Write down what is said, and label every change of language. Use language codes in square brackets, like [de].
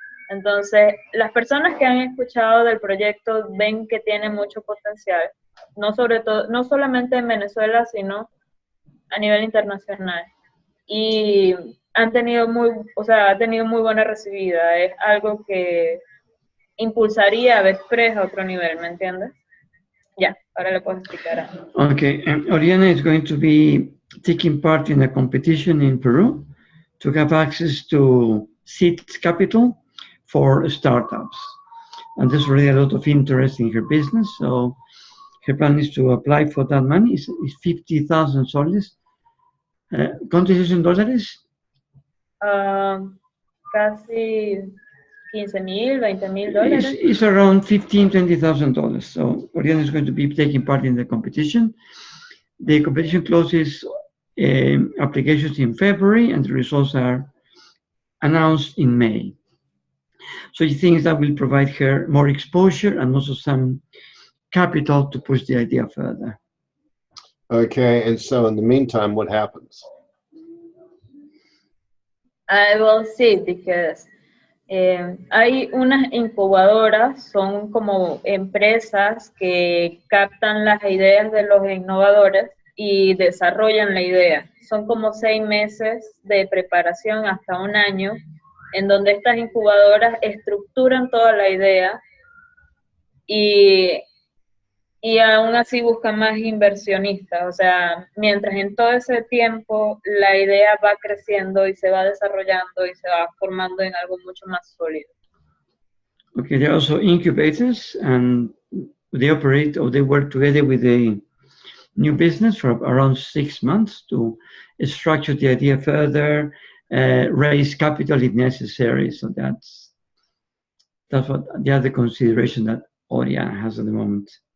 [es] Entonces, las personas que han escuchado del proyecto ven que tiene mucho potencial, no solamente en Venezuela, sino a nivel internacional. Y ha tenido muy buena recibida. Es algo que impulsaría a Express a otro nivel, ¿me entiendes? Ya, ahora le puedo explicar. [en] Okay, Oriana is going to be taking part in a competition in Peru to have access to seed capital for startups. And there's really a lot of interest in her business, so her plan is to apply for that money. It's 50,000 soles. [es] ¿Cuánto es en dólares? Casi 15.000, 20.000 dólares. [en] It's around $15,000-$20,000. So Oriana is going to be taking part in the competition. The competition closes applications in February, and the results are announced in May. So she thinks that will provide her more exposure and also some capital to push the idea further. Okay, and so in the meantime, what happens? I will see, because [es] hay unas incubadoras, son como empresas que captan las ideas de los innovadores y desarrollan la idea. Son como 6 meses de preparación hasta un año, en donde estas incubadoras estructuran toda la idea y aún así buscan más inversionistas. O sea, mientras en todo ese tiempo la idea va creciendo y se va desarrollando y se va formando en algo mucho más sólido. [en] Okay, there are also incubators, and they operate or they work together with a new business for around 6 months to structure the idea further, raise capital if necessary. So that's what the other consideration that Oriana has at the moment.